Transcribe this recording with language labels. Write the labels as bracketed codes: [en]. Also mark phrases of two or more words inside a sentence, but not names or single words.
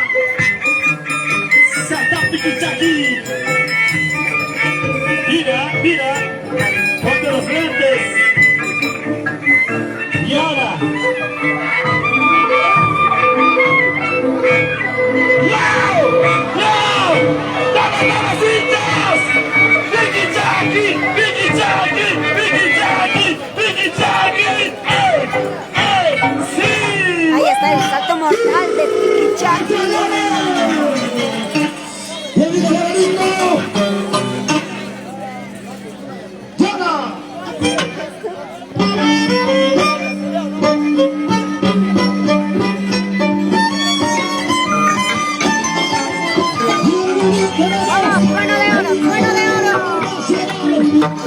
[es] Santa Piki Chaki. Mira, mira. Ponte los lentes. Y ahora. ¡Wow! ¡Wow! ¡Dame mamasitas! ¡Piki Chaki! ¡Piki Chaki! ¡Piki Chaki! ¡Piki Chaki! ¡Ey! ¡Ey! ¡Sí! Ahí está el salto mortal de Piki Chaki. ¡Y el favorito! ¡Llama! Vamos, cuerno de oro, cuerno de oro.